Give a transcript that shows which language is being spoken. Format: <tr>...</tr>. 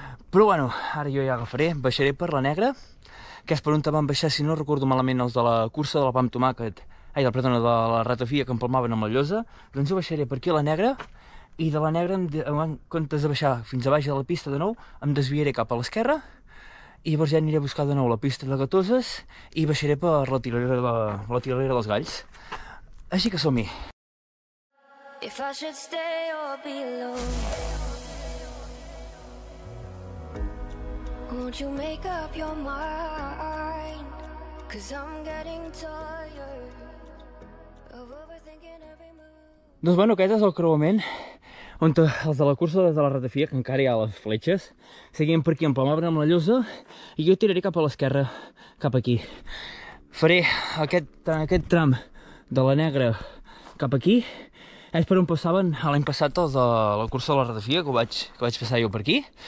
<ca>Però bueno, ara jo ja agafaré, baixaré per la negra, que és per on van baixar, si no recordo malament, els de la cursa de la pa amb tomàquet, perdona, de la ratafia que empalmaven amb la llosa. Doncs jo baixaré per aquí a la negra, i de la negra, en comptes de baixar fins a baix de la pista de nou, em desviaré cap a l'esquerra, i llavors ja aniré a buscar de nou la pista de Gatoses, i baixaré per la tiradera dels Galls. Així que som-hi.</ca> <en>If I should stay or be alone, won't you make up your mind? 'Cause I'm getting tired of overthinking every move.</en> <ca>Doncs bueno, aquest és el creuament on els de la cursa de la ratafia, que encara hi ha les fletxes, seguien per aquí, empalmaven amb la llosa, i jo tiraré cap a l'esquerra, cap aquí. Faré aquest tram de la negra cap aquí, és per on passaven l'any passat els de la cursa de la ratafia, que vaig passar jo per aquí.</ca>